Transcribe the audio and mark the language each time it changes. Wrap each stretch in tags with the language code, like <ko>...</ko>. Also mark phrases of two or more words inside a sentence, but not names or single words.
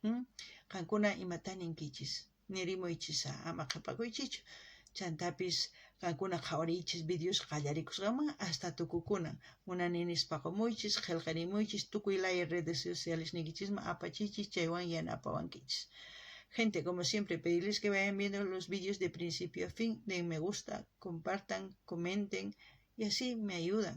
<qu>Qankuna imata ninkichis nirimuychisa ama qhapakuychichu chantapis qankuna qhawariychis videos qallarikusqaman hasta tukukunan munani nispa qumuychis qillqarimuychis tukuy laya</qu> <es>redes sociales</es> <qu>nikichisman apachichis chaywan yanapawankichis.</qu> <es>Gente, como siempre, pedirles que vayan viendo los vídeos de principio a fin, den me gusta, compartan, comenten y así me ayudan.</es>